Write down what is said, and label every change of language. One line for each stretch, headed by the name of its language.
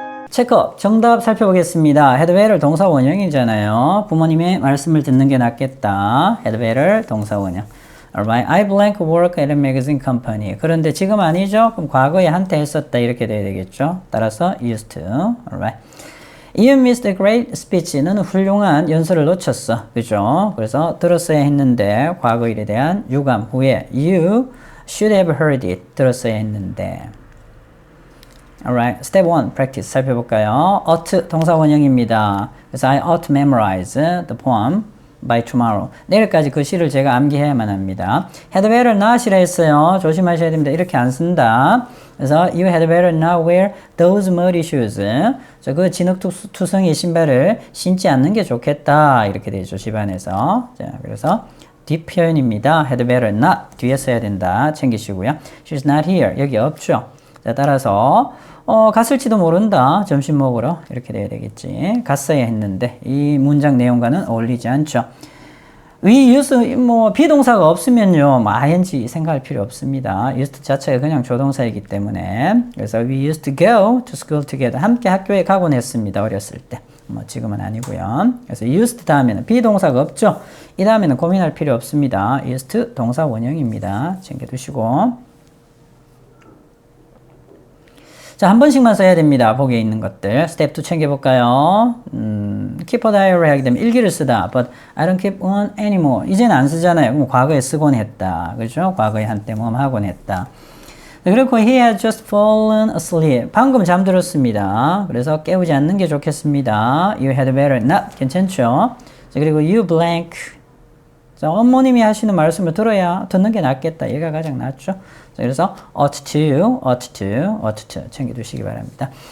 Korean: 체크업. 정답 살펴보겠습니다. had better 동사 원형이잖아요. 부모님의 말씀을 듣는 게 낫겠다. had better 동사 원형.
English: Alright, I blank work at a magazine company.
Korean: 그런데 지금 아니죠? 그럼 과거에 한때 했었다 이렇게 돼야 되겠죠?
English: 따라서 used to. Alright. You missed a great speech.
Korean: 너는 훌륭한 연설을 놓쳤어. 그죠? 그래서 들었어야 했는데 과거 일에 대한 유감, 후회.
English: You should have heard it.
Korean: 들었어야 했는데.
English: Alright, step 1, practice
Korean: 살펴볼까요? ought 동사 원형입니다.
English: 그래서 I ought to memorize the poem by tomorrow.
Korean: 내일까지 그 시를 제가 암기해야만 합니다. had better not이라 했어요. 조심하셔야 됩니다. 이렇게 안 쓴다.
English: 그래서 you had better not wear those muddy shoes.
Korean: 그 진흙투성이 신발을 신지 않는 게 좋겠다. 이렇게 되죠. 집안에서. 자, 그래서 뒷표현입니다. had better not 뒤에 써야 된다. 챙기시고요.
English: She's not here.
Korean: 여기 없죠. 자, 따라서 갔을지도 모른다. 점심 먹으러 이렇게 돼야 되겠지. 갔어야 했는데 이 문장 내용과는 어울리지 않죠. We used 비동사가 없으면요 ing 생각할 필요 없습니다. used 자체가 그냥 조동사이기 때문에 그래서
English: we used to go to school together
Korean: 함께 학교에 가곤 했습니다. 어렸을 때. 지금은 아니고요. 그래서 used 다음에는 비동사가 없죠. 이 다음에는 고민할 필요 없습니다. used 동사 원형입니다. 챙겨두시고. 자, 한 번씩만 써야 됩니다. 보기에 있는 것들. 스텝 2 챙겨볼까요? keep a diary 하게 되면 일기를 쓰다.
English: But I don't keep one anymore.
Korean: 이제는 안 쓰잖아요. 그럼 과거에 쓰곤 했다. 그렇죠? 과거에 한때 하곤 했다.
English: 그리고 he had just fallen asleep.
Korean: 방금 잠들었습니다. 그래서 깨우지 않는 게 좋겠습니다.
English: You had better not.
Korean: 괜찮죠? 자, 그리고
English: you blank.
Korean: 자, 어머님이 하시는 말씀을 듣는 게 낫겠다. 얘가 가장 낫죠. 자, 그래서 ought to 챙겨두시기 바랍니다.